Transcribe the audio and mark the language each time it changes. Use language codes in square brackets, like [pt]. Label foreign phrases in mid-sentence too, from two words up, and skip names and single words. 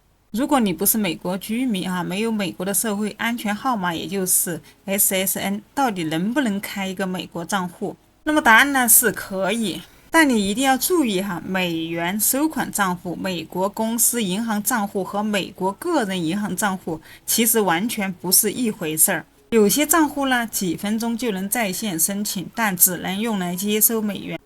[zh] 如果你不是美國居民没有美国的社会安全號碼，也就是 SSN，到底能不能開一個美國賬戶？那麼答案呢是可以，但你一定要注意美元收款賬戶、美國公司銀行賬戶和美國個人銀行賬戶其實完全不是一回事兒。有些賬戶呢，幾分鐘就能在線申請，但只能用来接收美元。